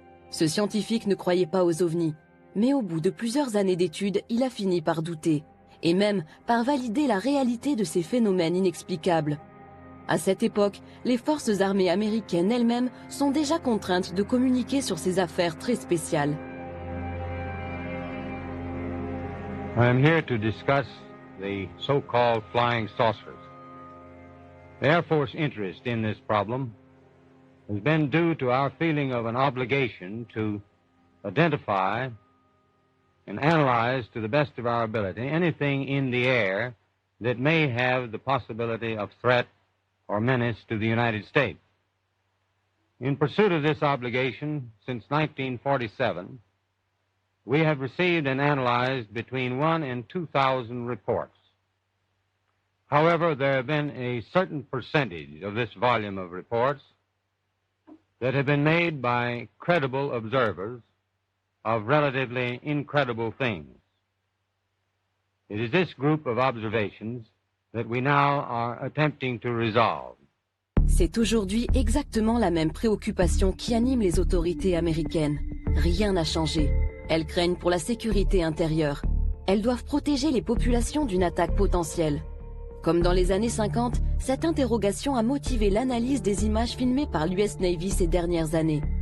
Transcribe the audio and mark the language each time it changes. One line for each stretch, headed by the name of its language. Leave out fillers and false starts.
French: Ce scientifique ne croyait pas aux ovnis. Mais au bout de plusieurs années d'études, il a fini par douter, et même par valider la réalité de ces phénomènes inexplicables. À cette époque, les forces armées américaines elles-mêmes sont déjà contraintes de communiquer sur ces affaires très spéciales.
English: I am here to discuss the so-called flying saucers. The Air Force interest in this problem has been due to our feeling of an obligation to identify and analyze to the best of our ability anything in the air that may have the possibility of threat or menace to the United States. In pursuit of this obligation, since 1947, we have received and analyzed between 1,000 and 2,000 reports. However, there have been a certain percentage of this volume of reports that have been made by credible observers of relatively incredible things. It is this group of observations that we now are attempting to resolve.
French: C'est aujourd'hui exactement la même préoccupation qui anime les autorités américaines. Rien n'a changé. Elles craignent pour la sécurité intérieure. Elles doivent protéger les populations d'une attaque potentielle. Comme dans les années 50, cette interrogation a motivé l'analyse des images filmées par l'US Navy ces dernières années.